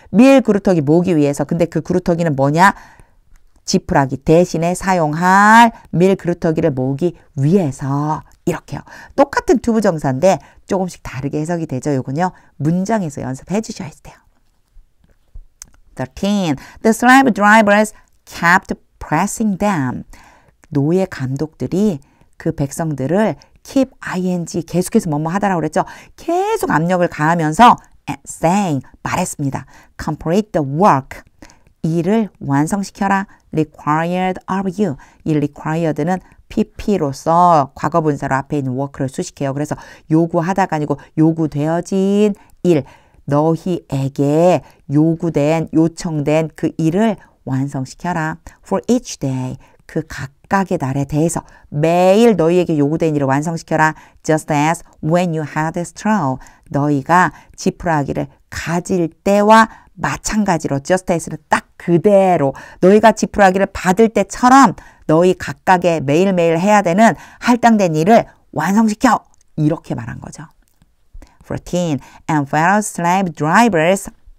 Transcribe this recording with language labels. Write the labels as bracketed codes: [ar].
[ko] 밀 그루터기 모으기 위해서. 근데 그 그루터기는 뭐냐? 지푸라기 대신에 사용할 밀 그루터기를 모으기 위해서. 이렇게요. 똑같은 투부정사인데 조금씩 다르게 해석이 되죠. 요건요. 문장에서 연습해 주셔야 돼요. 13. [en] The slave drivers kept pressing them. [ko] 노예 감독들이 그 백성들을 keep ing 계속해서 뭐뭐 하다라고 그랬죠. 계속 압력을 가하면서 saying 말했습니다. [en] Complete the work. [ko] 일을 완성시켜라. [en] required of you. [ko] 이 required는 pp로서 과거분사로 앞에 있는 work를 수식해요. 그래서 요구하다가 아니고 요구되어진 일. 너희에게 요청된 그 일을 완성시켜라. [en] For each day. [ko] 그 각각의 날에 대해서 매일 너희에게 요구된 일을 완성시켜라. [en] Just as when you had a straw. [ko] 너희가 지푸라기를 가질 때와 마찬가지로 just as는 딱 그대로 너희가 지푸라기를 받을 때처럼 너희 각각의 매일매일 해야 되는 할당된 일을 완성시켜. 이렇게 말한 거죠. 14. [en] And Pharaoh's slave drivers.